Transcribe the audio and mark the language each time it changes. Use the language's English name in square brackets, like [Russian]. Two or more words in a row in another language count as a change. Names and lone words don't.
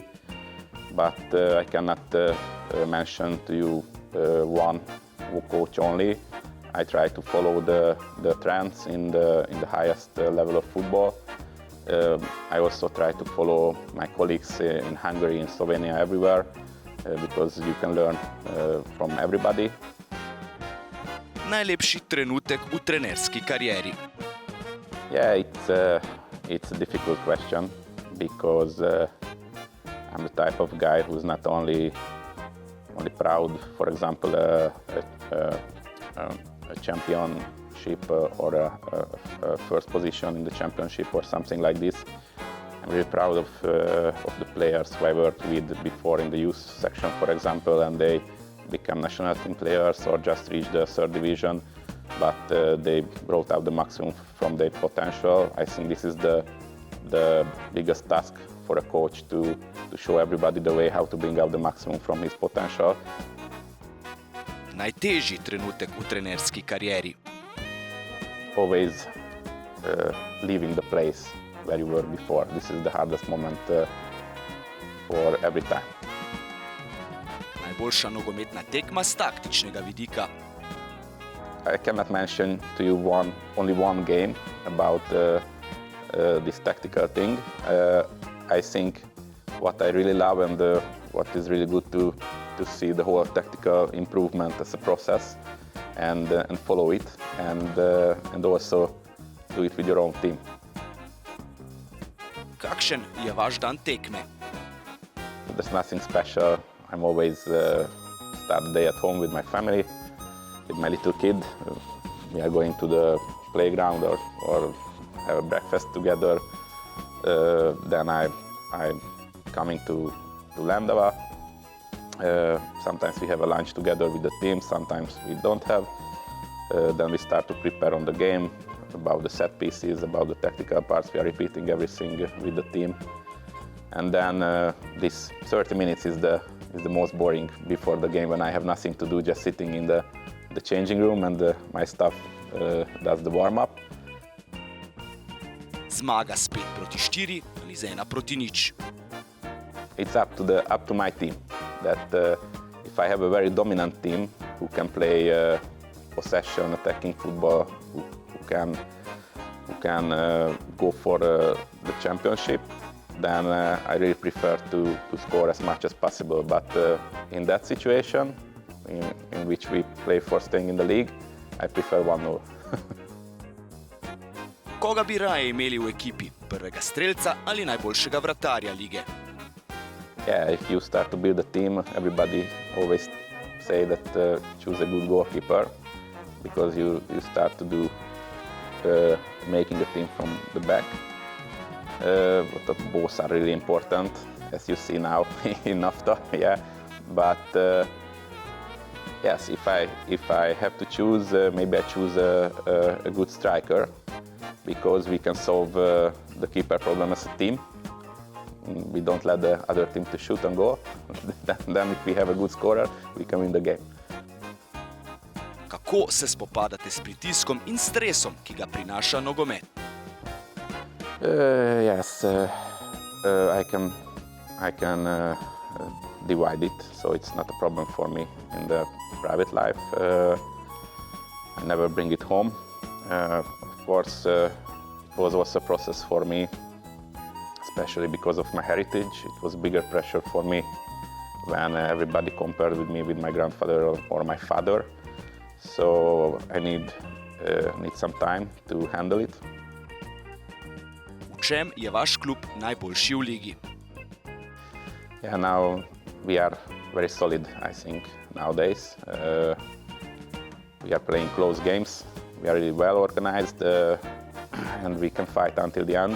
[English] But I cannot mention to you one coach only. I try to follow the trends in the highest level of football. I also try to follow my colleagues in Hungary, in Slovenia, everywhere, because you can learn from everybody. [Slovenian] Najlepši trenutek v trenerski karieri? [English] Yeah, it's a difficult question because I'm the type of guy who's not only proud, for example, a championship or a first position in the championship or something like this. I'm really proud of the players who I worked with before in the youth section, for example, and they become national team players or just reach the third division, but they brought out the maximum from their potential. I think this is the biggest task for a coach to show everybody the way how to bring out the maximum from his potential. [Slovenian] Najtežji trenutek v trenerski karieri? [English] Always leaving the place where you were before. This is the hardest moment for every time. [Slovenian] Najboljša nogometna tekma s taktičnega vidika? [English] I cannot mention to you only one game about this tactical thing. I think what I really love and what is really good to see the whole tactical improvement as a process and follow it and also do it with your own team. [Slovenian] Kakšen je vaš dan tekme? [English] There's nothing special. I'm always start the day at home with my family, with my little kid. We are going to the playground or have a breakfast together. Then I'm coming to Lendava. Sometimes we have a lunch together with the team, sometimes we don't have. Then we start to prepare on the game, about the set pieces, about the tactical parts. We are repeating everything with the team. And then this 30 minutes is the most boring before the game, when I have nothing to do, just sitting in the changing room and my staff does the warm-up. [Slovenian] Zmaga s 5-4 ali z 1-0? [English] It's up to my team. That if I have a very dominant team who can play possession, attacking football, who can go for the championship, then I really prefer to score as much as possible. But in that situation, in which we play for staying in the league, I prefer 1-0. [Slovenian] Koga bi raje imeli v ekipi? Prvega strelca ali najboljšega vratarja lige? [English] Yeah, if you start to build a team, everybody always say that choose a good goalkeeper, because you start to do making a team from the back. But both are really important, as you see now in NAFTA. Yeah, but yes, if I have to choose, maybe I choose a good striker, because we can solve the keeper problem as a team. We don't let the other team to shoot and goal. Then if we have a good scorer, we can win the game. [Slovenian] Kako se spopadate s pritiskom in stresom, ki ga prinaša nogomet? [English] Yes, I can divide it, so it's not a problem for me in the private life. I never bring it home. Of course, it was also a process for me, especially because of my heritage. It was bigger pressure for me when everybody compared with me with my grandfather or my father. So I need some time to handle it. [Slovenian] V čem je vaš klub najboljši v ligi? [English] Yeah, now we are very solid, I think, nowadays. We are playing close games. We are really well organized and we can fight until the end.